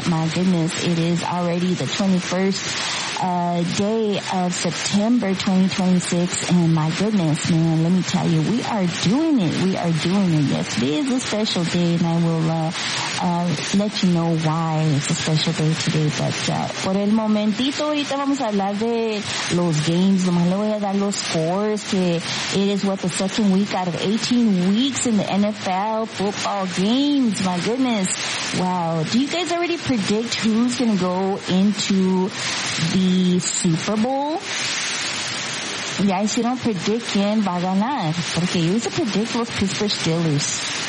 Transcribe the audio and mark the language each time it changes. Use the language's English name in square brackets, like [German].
[English] My goodness, it is already the 21st day of September 2026, and my goodness, man, let me tell you, we are doing it. We are doing it. Yes, today is a special day, and I will let you know why it's a special day today. [Spanish] But por el momentito, ahorita vamos a hablar de los games. Nomás le voy a dar los scores. [English] It is what, the second week out of 18 weeks in the NFL football games. My goodness, wow. Do you guys already predict who's going to go into the Super Bowl? Yeah, if you don't predict, [Spanish] quién va a ganar. [English] Porque you used to predict los Pittsburgh Steelers.